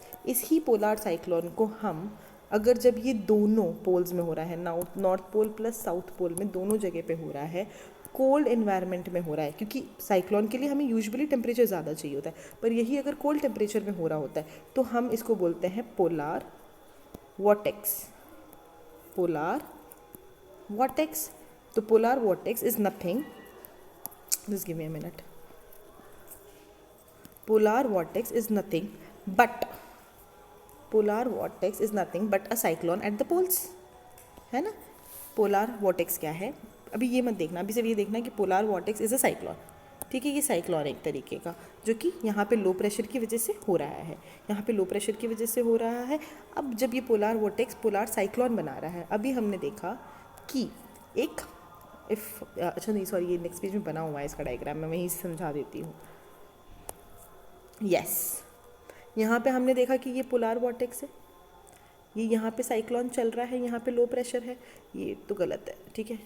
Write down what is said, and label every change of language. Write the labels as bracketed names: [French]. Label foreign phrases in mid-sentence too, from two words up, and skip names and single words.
[Hindi] इस ही [English] polar cyclone [Hindi] को हम अगर जब ये दोनों पोल्स में हो रहा है, [English] North Pole plus South Pole [Hindi] में दोनों जगह पे हो रहा है, [English] cold environment [Hindi] में हो रहा है, क्योंकि साइक्लोन के लिए हमें [English] usually temperature [Hindi] ज़्यादा चाहिए होता है, पर यही अगर [English] cold temperature [Hindi] में हो रहा होता है तो हम इसको बोलते हैं [English] polar vortex. polar vortex. तो polar vortex is nothing, just give me a minute. polar vortex is nothing but a cyclone at the poles, [Hindi] है ना। [English] polar vortex [Hindi] क्या है, अभी ये मत देखना, अभी सिर्फ ये देखना कि [English] polar vortex is a cyclone, [Hindi] ठीक है। ये साइक्लोन एक तरीके का जो कि यहाँ पे [English] low pressure [Hindi] की वजह से हो रहा है, यहाँ पे [English] low pressure [Hindi] की वजह से हो रहा है। अब जब ये [English] polar vortex polar cyclone [Hindi] बना रहा है, अभी हमने देखा कि एक अच्छा नहीं सॉरी, ये [English] next page [Hindi] में बना हुआ है इसका डायग्राम, मैं वहीं से समझा देती हूँ। यस, यहाँ पे हमने देखा कि ये [English] polar vortex [Hindi] है, ये यहाँ पे साइक्लोन चल रहा है, यहाँ पे [English] low pressure [Hindi] है, ये तो गलत है, ठीक है।